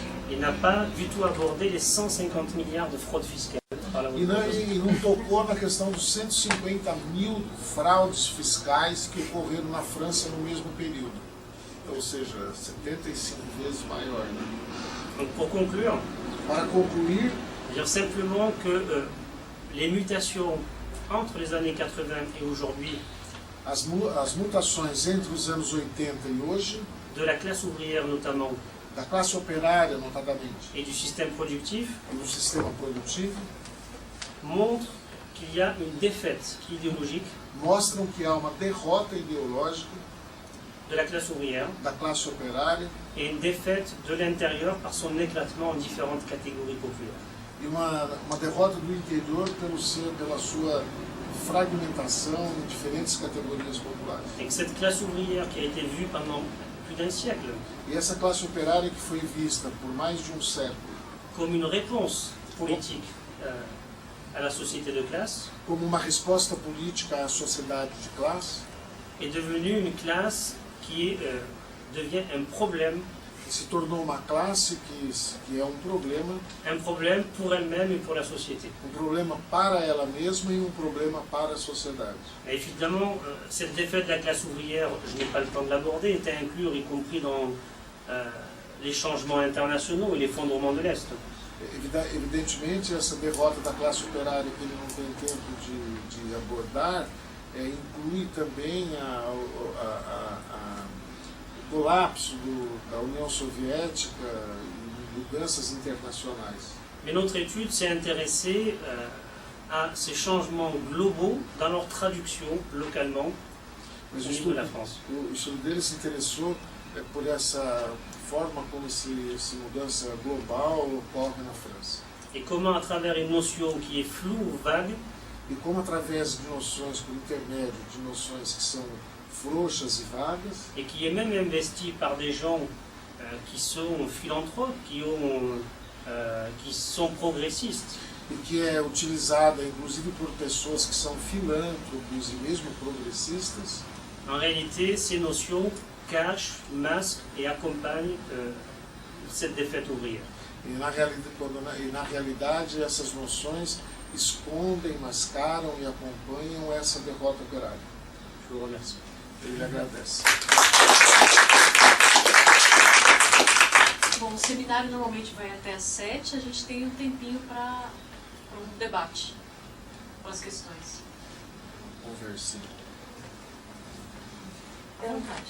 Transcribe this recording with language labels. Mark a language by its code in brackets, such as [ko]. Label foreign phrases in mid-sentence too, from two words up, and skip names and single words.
[fr] et n'a pas du tout abordé les 150 milliards de fraudes fiscales. [pt] E não tocou na questão dos 150.000 fraudes fiscais que ocorreram na França no mesmo período. Ou seja, 75 vezes maior. Né? [fr] Donc pour conclure, [pt] Para concluir, [fr] dire simplement que les mutations entre les années 80 et aujourd'hui [pt] as mutações entre os anos 80 e hoje, [fr] de la classe ouvrière notamment [pt] da classe operária notadamente, [fr] et du système productif, [pt] e do sistema produtivo, [fr] montrent qu'il y a une défaite idéologique [pt] mostram que há uma derrota ideológica [fr] de la classe ouvrière [pt] da classe operária [fr] et une défaite de l'intérieur par son éclatement en différentes catégories populaires. [pt] e uma derrota do interior pela sua fragmentação em diferentes categorias populares. [fr] Et que cette classe ouvrière qui a été vue pendant plus d'un siècle [pt] E essa classe operária que foi vista por mais de um século [fr] comme une réponse politique à la société de classe [pt] como uma resposta política à sociedade de classe, [fr] est devenue une classe qui devient un problème [pt] se tornou uma classe que é um problema [fr] pour elle-même et pour la société. [pt] problema para ela mesma e um problema para a sociedade. [fr] Et évidemment, cette défaite de la classe ouvrière, je n'ai pas le temps de l'aborder, est à inclure, y compris dans les changements internationaux et l'effondrement de l'Est. [pt] Evidentemente, essa derrota da classe operária que ele não tem tempo de abordar inclui também o colapso da União Soviética e mudanças internacionais. [fr] Mais notre étude s'est intéressée à ces changements globaux dans leur traduction localement [pt] Mas [fr] au niveau de la France. [pt] o estudo dele se interessou por essa forma como essa mudança global ocorre na França. [fr] Et comment, à travers une notion qui est floue ou vague, [pt] E como através de noções, por intermédio de noções que são frouxas e vagas, [fr] et qui est même investi par des gens qui sont philanthropes, qui sont progressistes. [pt] e que é utilizada inclusive por pessoas que são filântropos e mesmo progressistas. [fr] En réalité, ces notions cachent, masquent et accompagnent cette défaite ouvrière. [pt] E na realidade essas noções escondem, mascaram e acompanham essa derrota operária. [fr] Je vous remercie. [pt] Ele agradece. Bom, o seminário normalmente vai até às 7, a gente tem um tempinho para um debate, para as questões. Conversinha. À vontade.